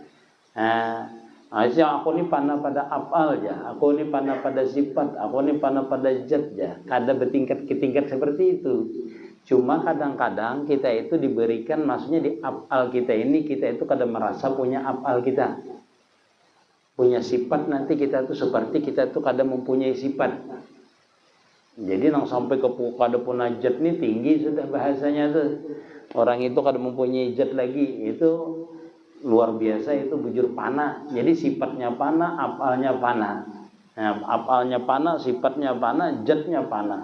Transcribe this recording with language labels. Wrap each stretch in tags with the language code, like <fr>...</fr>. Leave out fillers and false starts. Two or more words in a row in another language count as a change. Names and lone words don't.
<bjn>Maksudnya aku ni panah pada af'al aja, aku ni panah pada sifat, aku ni panah pada zat aja. Kada bertingkat ke tingkat seperti itu. Cuma kadang-kadang kita itu diberikan, maksudnya di af'al kita ini, kita itu kada merasa punya af'al kita.</bjn> <id>Punya sifat nanti kita itu seperti kita itu kada mempunyai sifat.</id> <bjn>Jadi nang sampai ke kada punya zat ni tinggi sudah bahasanya tuh. Orang itu kada mempunyai zat lagi, itu luar biasa, itu bujur panah. Jadi sifatnya panah, afalnya panah. Nah, afalnya panah, sifatnya panah, zatnya panah.</bjn>